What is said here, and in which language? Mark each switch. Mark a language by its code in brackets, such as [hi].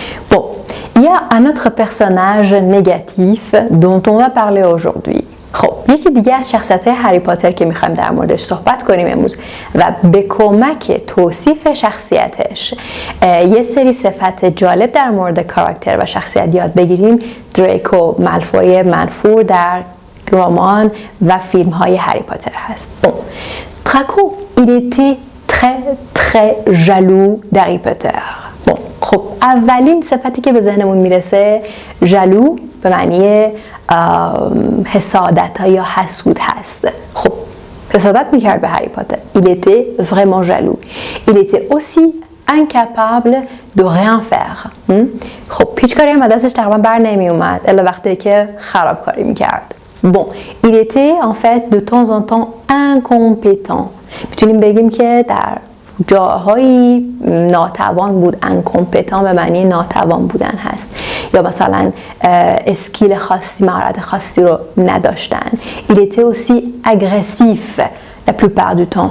[fr] Bon, il y a un autre personnage négatif dont on va parler aujourd'hui. [fa] خب یکی دیگه از شخصیت‌های هری پاتر که می‌خوایم در موردش صحبت کنیم امروز و به کمک توصیف شخصیتش یه سری صفت جالب در مورد کاراکتر و شخصیت یاد بگیریم، دریکو مالفوی منفور در رمان و فیلم‌های هری پاتر هست. [fr] Bon, Draco, il était très jaloux d'Harry Potter. [fa] Bon, خب اولین صفتی که به ذهنمون میرسه ژالو به معنی حسادت یا حسود هست. خب حسادت میکرد به هری پاتر. [fr] Il était vraiment jaloux. Il était aussi incapable de rien faire. [fa] خب هیچ کاری هم دستش تقریبا بر نمی اومد الا وقتی که خرابکاری میکرد. [fr] Bon, il était en fait de temps en temps incompétent. [fa] میتونیم بگیم که در جاهایی ناتوان بود. انکومپتان به معنی ناتوان بودن هست یا مثلا اسکیل خاصی، مهارت خاصی رو نداشتن. [fr] Il était aussi agressif la plupart du temps.